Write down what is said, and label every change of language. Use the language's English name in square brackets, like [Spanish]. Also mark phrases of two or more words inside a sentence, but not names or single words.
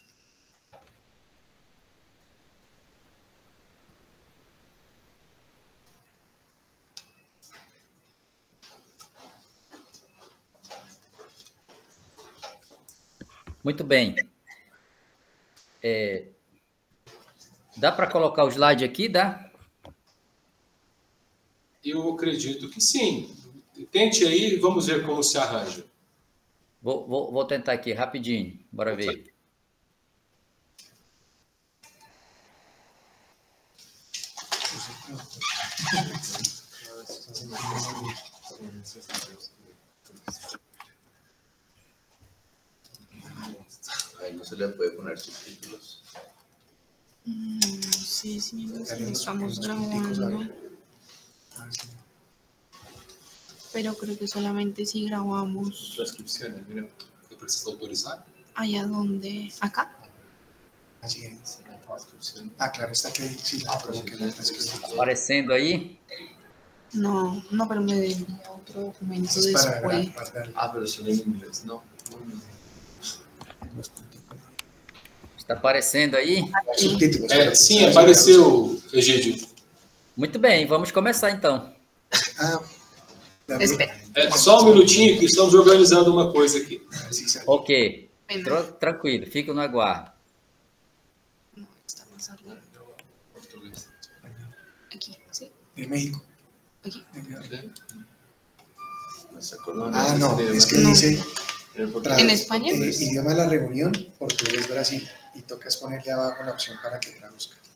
[Portuguese] Muito bem. Dá para colocar o slide aqui, dá? Eu acredito que sim. Tente aí e vamos ver como se arranja. Vou tentar aqui, rapidinho. Bora ver. [Spanish] Ahí no se le puede poner subtítulos. No sé si estamos grabando, pero creo que solamente si grabamos. Transcripciones, mira. [Portuguese] Eu preciso autorizar? [Spanish] ¿Allá donde? ¿Acá? Así es. Transcripción. Claro, está que sí, como que la transcripción. [Portuguese] Aparecendo aí? [Spanish] No, pero me envía otro documento Es para después. guardar Pero solo en inglés, ¿no? los puntitos. [Portuguese] Está aparecendo aí? [Spanish] Subtítulos. [Portuguese] Sim, apareceu, Egídio. Muito bem, vamos começar então. [Spanish] David, Espera. [Portuguese] Só um minutinho que estamos organizando uma coisa aqui. [Spanish] sí, sale. Ok. [Portuguese] Pena. Tranquilo, fica no aguardo. [Spanish] No, está más arriba. Portugués. Aquí, ¿sí? De México. Aquí. ¿Se acuerdan? No, es que No. dice ¿En España? idioma de la reunión, portugués Brasil, y tocas ponerle abajo la opción para que traduzca.